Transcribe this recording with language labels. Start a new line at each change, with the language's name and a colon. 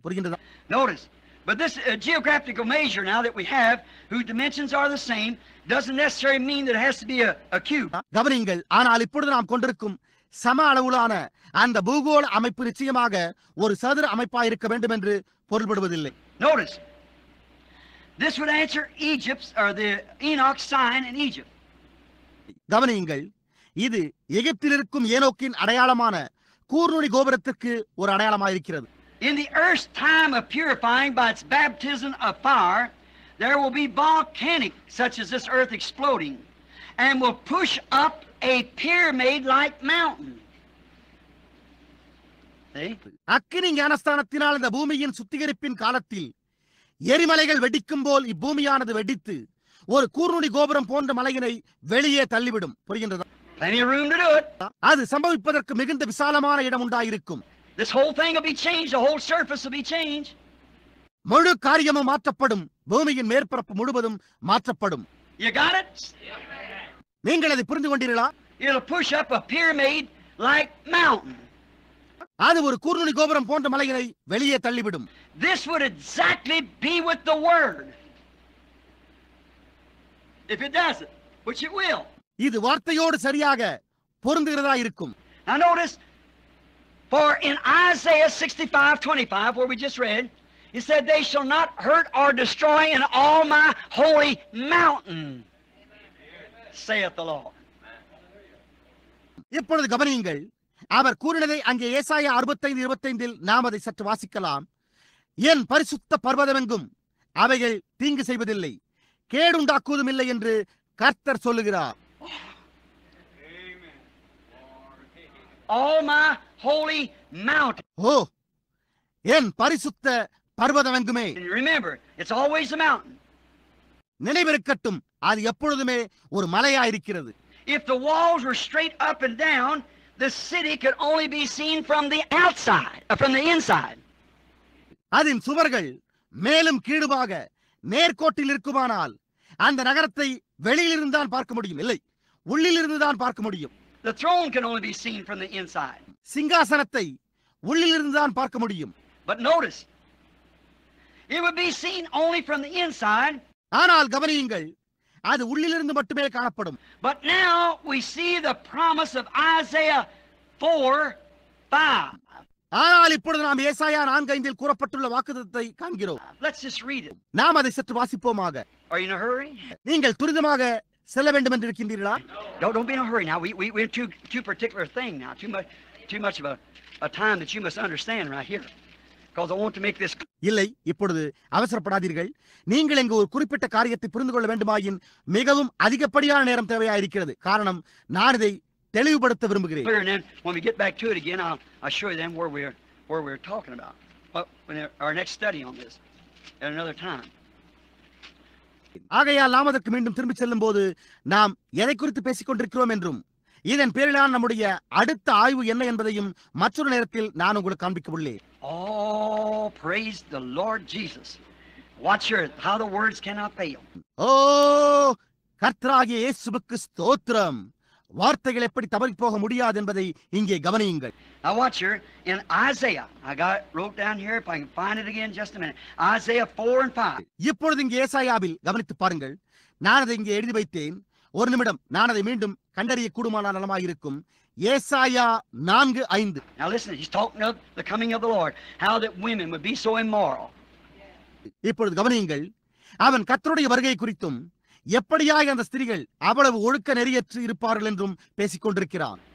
Tamil: புரிகின்றதா?
English: Notice, but this geographical measure now that we have, whose dimensions are the same, doesn't necessarily mean that it has to be a cube.
Tamil: கவனியுங்கள். ஆனால் இப்பொழுது நாம் கொண்டிருக்கும் சம அளவிலான அந்த பூகோள அமைப்பு நிச்சயமாக ஒரு சதுர அமைப்பாக இருக்க வேண்டும் என்று பொருள்படுவதில்லை.
English: Notice, this would answer Egypt's or the Enoch sign in Egypt.
Tamil: கவனியுங்கள். இது எகிப்தில் இருக்கும் ஏனோக்கின் அடையாளமான கூர்நுனி கோபுரத்திற்கு ஒரு அடையாளமாயிருக்கிறது.
English: In the earth's time of purifying by its baptism of fire, there will be volcanic, such as this earth exploding, and will push up a pyramid-like mountain. See?
Tamil: அக்கினி ஞானஸ்தானத்தினால் இந்த பூமியின் சுத்திகரிப்பின் காலத்தில் எரிமலைகள் வெடிக்கும் போல் இப்பூமியானது வெடித்து ஒரு கூர்நுனி கோபுரம் போன்ற மலையினை வெளியே தள்ளிவிடும். புரிகின்றதா?
English: Plenty of room to do it.
Tamil: அது சம்பவிப்பதற்கு மிகுந்த விசாலமான இடம் உண்டாயிருக்கும்.
English: This whole thing will be changed. The whole surface will be changed.
Tamil: முழு காரியமும் மாற்றப்படும். பூமியின் மேற்பரப்பு முழுவதும் மாற்றப்படும்.
English: You got it?
Tamil: நீங்கள் அதை புரிந்து கொண்டீர்களா?
English: It'll push up a pyramid-like mountain.
Tamil: அது ஒரு கூர்நுனி கோபுரம் போன்ற மலையினை வெளியே தள்ளிவிடும்.
English: This would exactly be with the word. If it doesn't, which it will.
Tamil: இது வார்த்தையோடு சரியாக பொருந்துகிறதா இருக்கும்.
English: Now notice, for in Isaiah 65:25, where we just read, he said, "They shall not hurt or destroy in all my holy mountain, saith the Lord."
Tamil: இப்பொழுது கவனியுங்கள். அவர் கூறினதை அங்கே ஏசாயா 65:25 நாம் அதை சற்று வாசிக்கலாம். என் பரிசுத்த பர்வதமெங்கும் அவைகள் தீங்கு செய்வதில்லை, கேடுண்டாக்குவதும் இல்லை என்று கர்த்தர் சொல்லுகிறார்.
English: All my holy mountain.
Tamil: ஓ, என் பரிசுத்த பர்வதமெங்குமே.
English: And remember, it's always a mountain.
Tamil: நினைவிருக்கட்டும், அது எப்பொழுதுமே ஒரு மலையாயிருக்கிறது.
English: If the walls were straight up and down, the city could only be seen from the outside, from the inside.
Tamil: அதன் சுவர்கள் மேலும் கீழுமாக நேர்கோட்டில் இருக்குமானால் அந்த நகரத்தை வெளியிலிருந்து தான் பார்க்க முடியும், இல்லை உள்ளிலிருந்து தான் பார்க்க முடியும்.
English: The throne can only be seen from the inside.
Tamil: சிங்காசனத்தை உள்ளிலிருந்து தான் பார்க்க முடியும்.
English: But notice, it would be seen only from the inside.
Tamil: ஆனால் கவனியுங்கள், அது உள்ளிலிருந்து மட்டுமே காணப்படும்.
English: But now we see the promise of Isaiah 4:5.
Tamil: ஆனால் இப்பொழுது நாம் ஏசாயா 4:5 கூறப்பட்டுள்ள வாக்குத்தத்தத்தை காண்கிறோம்.
English: Let's just read it.
Tamil: நாம் அதை சற்று வாசிப்போமாக.
English: Are you in a hurry?
Tamil: நீங்கள் துரிதமாக செல்ல வேண்டும் என்று இருக்கின்றீர்களா?
English: Don't be in a hurry now. We're too particular thing now. Too much of a time that you must understand right here. Because I want to make this.
Tamil: இல்லை, இப்பொழுது அவசரப்படாதீர்கள். நீங்கள் இங்கு ஒரு குறிப்பிட்ட காரியத்தை புரிந்து கொள்ள வேண்டுமாயின் மிகவும் அதிகப்படியான நேரம் தேவையாயிருக்கிறது. காரணம், நான் இதை தெளிவுபடுத்த விரும்புகிறேன்.
English: And then when we get back to it again, I'll show you them where we're talking about. Our next study on this at another time.
Tamil: ஆகையால் நாம் அதற்கு மீண்டும் திரும்பி செல்லும் போது நாம் எதை குறித்து பேசிக் கொண்டிருக்கிறோம் என்றும் இதன் பேரிலான நம்முடைய அடுத்த ஆய்வு என்ன என்பதையும் மற்றொரு நேரத்தில் நான் உங்களுக்கு காண்பிக்க உள்ளேன்.
English: Oh, praise the Lord Jesus. Watch here how the words cannot fail.
Tamil: ஓ, கர்த்தராகிய இயேசுவுக்கு ஸ்தோத்திரம். வார்த்தைகள் எப்படி தவறி போக முடியாது என்பதை இங்கே கவனியுங்கள்.
English: Now watch here in Isaiah. I got it wrote down here if I can find it again just a minute. Isaiah 4:5.
Tamil: இப்பொழுது இங்கே ஏசாயாவில் கவனித்து பாருங்கள். நான் அதை இங்கே எழுதி வைத்தேன். ஒரு நிமிடம், நான் அதை மீண்டும் கண்டறிய கூடுமான நலமாயிருக்கும். ஏசாயா 4:5.
English: Now listen, he's talking of the coming of the Lord, how that women would be so immoral.
Tamil: இப்பொழுது கவனியுங்கள். அவன் கர்த்தருடைய வருகை குறித்தும் எப்படியாய் அந்த ஸ்திரீகள் அவ்வளவு ஒழுக்க நெறியற்று இருப்பார்கள் என்றும் பேசிக் கொண்டிருக்கிறான்.